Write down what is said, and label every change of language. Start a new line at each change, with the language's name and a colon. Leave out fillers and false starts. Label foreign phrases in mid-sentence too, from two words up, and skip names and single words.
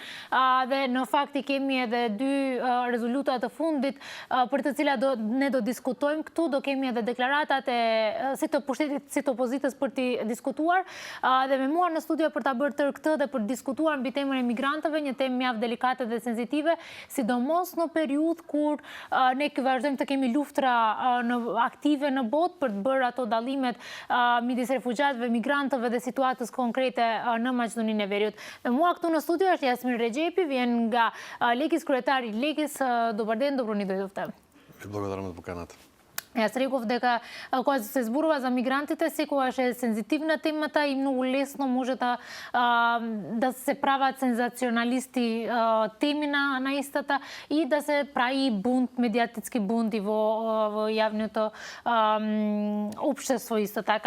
Albanian: Dhe në fakt i kemi edhe dy rezoluta të fundit për të cilat ne do diskutojmë këtu, do kemi edhe deklaratat si të pushtetit si të opozitës për të diskutuar, dhe me mua në studio për ta bërë tërë këtë dhe për të diskutuar mbi temën e migrantëve, një temë mjaft delikate dhe sensitive, sidomos në periudhë kur ne vazhdojmë të kemi luftra aktive në botë për të bërë ato dallimet midis refugjatëve, migrantëve dhe situatës konkrete në Maqedoninë e Veriut. Dhe mua këtu në studio është Jasmin Rexhepi, vjen nga Lekis, kryetari Lekis.
Macedonian: Dobar ден, добро ни дојдовте. Ви благодарам за поканата. Јас реков дека кога се зборува за мигрантите, секогаш е сензитивна темата и многу лесно може да се прават сензационалисти теми на истата и да се прави бунт, медиатички бунт и во јавното општество исто така.